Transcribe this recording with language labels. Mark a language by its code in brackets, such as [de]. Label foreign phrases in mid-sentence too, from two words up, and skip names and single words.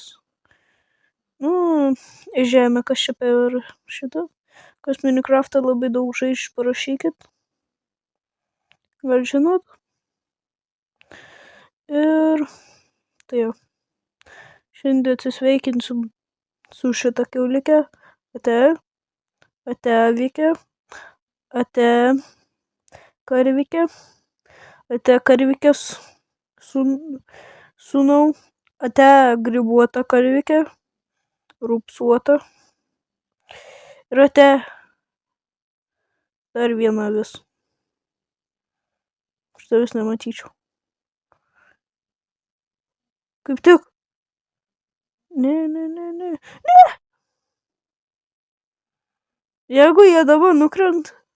[lt] Nu, žemė, kas čia per šitą. Kas Minecraft'ą labai daug žaidžia, parašykit. Gal žinot. Ir tai jau. Šiandien atsisveikinsiu su šitą kiaulikę. Ate avykę. Ate karvykę. Ate karvykės sūnau. Ate grybuota karvykę. Rupsuota. Ir ate dar viena avis. Aš tavęs nematyčiau. Kaip tik. Ne. Jeigu jie dabar nukrenta.